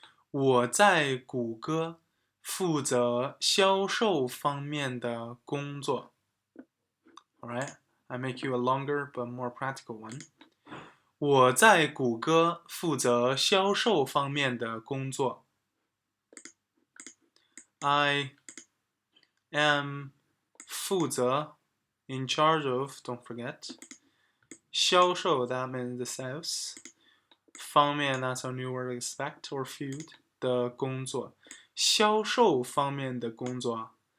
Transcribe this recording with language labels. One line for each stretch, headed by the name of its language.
Chinese: 我在谷歌负责销售方面的工作。
English: Alright, I make you a longer but more practical one.
Chinese: 我在谷歌负责销售方面的工作。
English: I am
Chinese: 负责
English: in charge of, don't forget.
Chinese: 销售
English: that means the sales.
Chinese: 方面
English: that's our new word expect or field.
Chinese: 的工作。销售方面的工作。